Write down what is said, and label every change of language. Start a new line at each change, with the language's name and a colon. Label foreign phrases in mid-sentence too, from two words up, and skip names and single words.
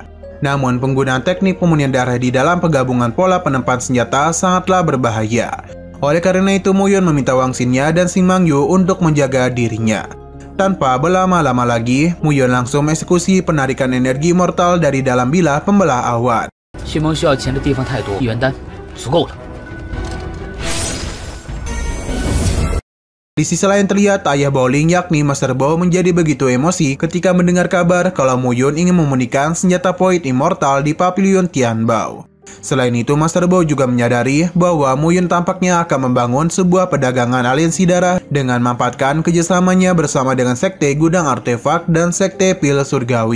Indonesian: Namun, penggunaan teknik pemurnian darah di dalam penggabungan pola penempat senjata sangatlah berbahaya. Oleh karena itu, Muyun meminta Wang Xinya dan Xing Mangyu untuk menjaga dirinya. Tanpa berlama-lama lagi, Muyun langsung eksekusi penarikan energi mortal dari dalam bilah pembelah awan.
Chinese: 徐梦需要钱的地方太多，一元丹足够了。
Indonesian: Di sisi lain terlihat ayah Baoling yakni Master Bao menjadi begitu emosi ketika mendengar kabar kalau Muyun ingin memunikan senjata
English: point immortal
Indonesian: di Pavilion Tianbao. Selain itu, Master Bao juga menyadari bahwa Muyun tampaknya akan membangun sebuah perdagangan aliansi darah dengan memanfaatkan kerjasamanya bersama dengan Sekte Gudang Artefak dan Sekte Pil Surgawi.